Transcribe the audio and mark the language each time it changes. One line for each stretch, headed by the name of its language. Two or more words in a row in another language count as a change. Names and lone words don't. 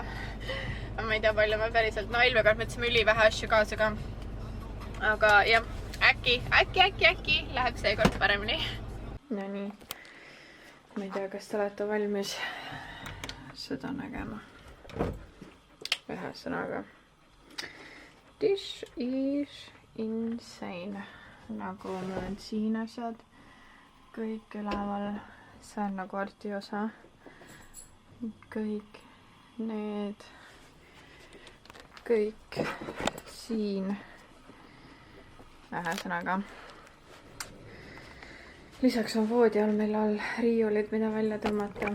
Estonian: Ma ei tea palju ma päriselt, no eelmine kord mõtlesime ülivähe asju kaasa ka. Aga jah, äkki läheb seekord paremini. No nii, ma ei tea, kas te olete valmis seda nägema. Ühesõnaga,
English: this is insane.
Estonian: Nagu mul on siin asjad kõik üleval, see on nagu Arti osa. Kõik need, kõik siin. Ühesõnaga, lisaks on voodi all meil all riiulid, mida välja tõmmata.